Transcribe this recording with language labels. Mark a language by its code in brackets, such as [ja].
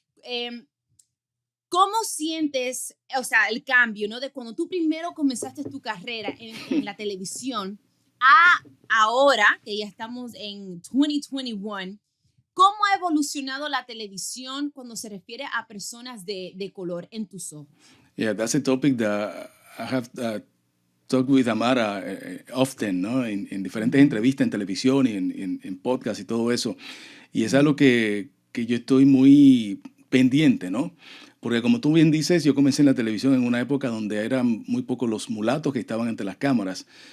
[es] Em, ¿Cómo sientes, o sea, el cambio, ¿no? De cuando tú primero comenzaste tu carrera en la televisión a ahora, que ya estamos en 2021, ¿cómo ha evolucionado la televisión cuando se refiere a personas de color en tus ojos? [en] Yeah, that's a topic that I have talked with Amara often, ¿no? [es] En diferentes entrevistas en televisión y en podcast y todo eso. Y es algo que yo estoy muy pendiente, ¿no? Porque como tú bien dices, yo comencé en la televisión en una época donde eran muy pocos los mulatos que estaban ante las cámaras.